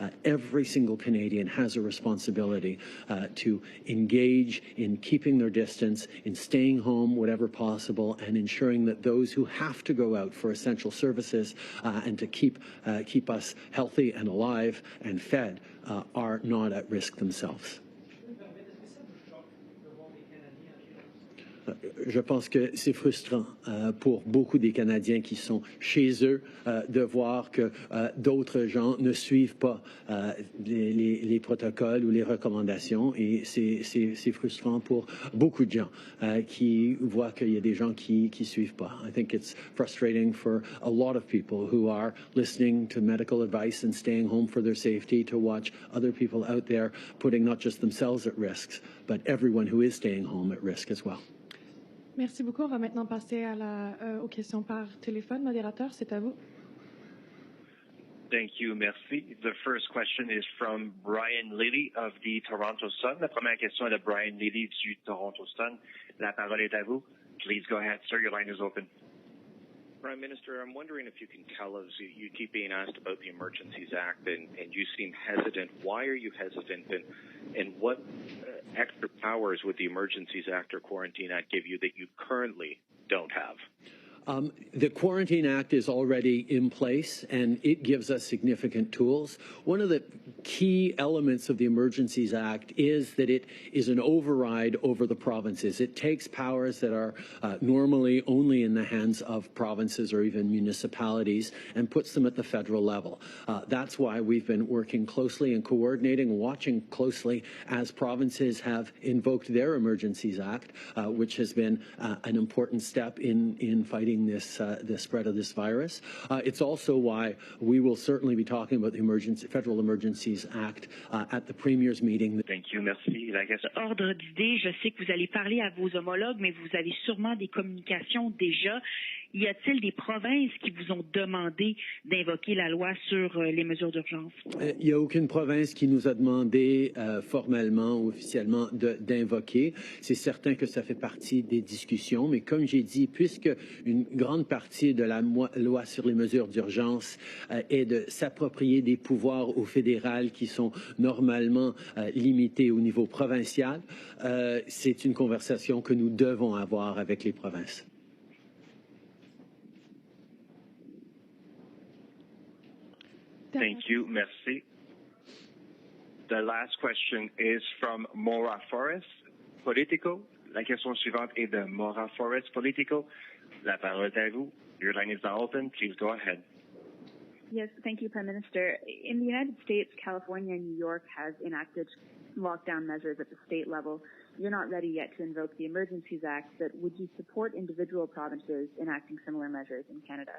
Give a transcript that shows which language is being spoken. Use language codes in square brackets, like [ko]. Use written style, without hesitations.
[en] Every single Canadian has a responsibility to engage in keeping their distance, in staying home whatever possible, and ensuring that those who have to go out for essential services and to keep us healthy and alive and fed are not at risk themselves. [fr] Je pense que c'est frustrant pour beaucoup des Canadiens qui sont chez eux de voir que d'autres gens ne suivent pas les protocoles ou les recommandations, et c'est frustrant pour beaucoup de gens qui voient qu'il y a des gens qui suivent pas. [en] I think it's frustrating for a lot of people who are listening to medical advice and staying home for their safety, to watch other people out there putting not just themselves at risk, but everyone who is staying home at risk as well. [fr] Merci beaucoup. On va maintenant passer aux questions par téléphone. Modérateur, c'est à vous. [en] Thank you, merci. The first question is from Brian Lilly of the Toronto Sun. [fr] La première question est de Brian Lilly du Toronto Sun. La parole est à vous. [en] Please go ahead, sir. Your line is open. Prime Minister, I'm wondering if you can tell us, you keep being asked about the Emergencies Act, and you seem hesitant. Why are you hesitant, and what extra powers would the Emergencies Act or Quarantine Act give you that you currently don't have? The Quarantine Act is already in place, and it gives us significant tools. One of the key elements of the Emergencies Act is that it is an override over the provinces. It takes powers that are normally only in the hands of provinces or even municipalities and puts them at the federal level. That's why we've been working closely and coordinating, watching closely as provinces have invoked their Emergencies Act, which has been an important step in fighting the spread of this virus. It's also why we will certainly be talking about the Federal Emergencies Act at the Premier's meeting. Thank you, merci. [fr] Ordre d'idée, je sais que vous allez parler à vos homologues, mais vous avez sûrement des communications déjà. Y a-t-il des provinces qui vous ont demandé d'invoquer la loi sur les mesures d'urgence? Il n'y a aucune province qui nous a demandé formellement ou officiellement d'invoquer. C'est certain que ça fait partie des discussions, mais comme j'ai dit, puisque une grande partie de la loi sur les mesures d'urgence est de s'approprier des pouvoirs au fédéral qui sont normalement limités au niveau provincial, c'est une conversation que nous devons avoir avec les provinces. [en] Thank you, merci. The last question is from Maura Forrest, Politico. [fr] La question suivante est de Maura Forrest, Politico. La parole est à vous. [en] Your line is now open. Please go ahead. Yes, thank you, Prime Minister. In the United States, California and New York have enacted lockdown measures at the state level. You're not ready yet to invoke the Emergencies Act, but would you support individual provinces enacting similar measures in Canada?